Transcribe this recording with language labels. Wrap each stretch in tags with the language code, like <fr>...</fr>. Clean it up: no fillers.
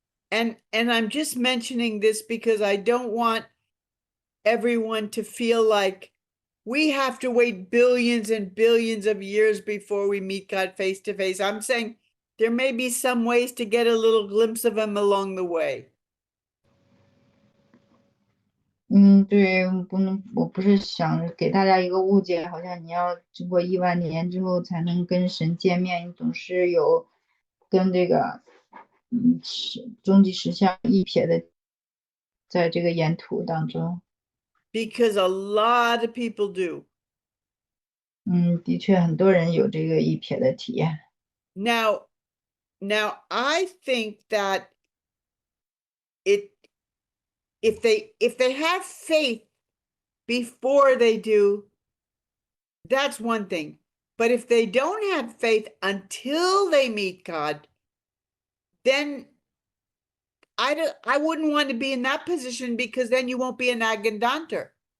<en>And I'm just mentioning this because I don't want everyone to feel like we have to wait billions and billions of years before we meet God face to face. I'm saying there may be some ways to get a little glimpse of him along the way.</en> <zh>对，我不是想给大家一个误解，好像你要经过10000年之后才能跟神见面，你总是有跟这个终极实相一瞥的，在这个沿途当中。</zh> <en>Because a lot of people do.</en> <zh>的确很多人有这个一瞥的体验。</zh> <en>Now I think that if they have faith before they do, that's one thing. But if they don't have faith until they meet God, then I wouldn't want to be in that position because then you won't be an agendanter.</en>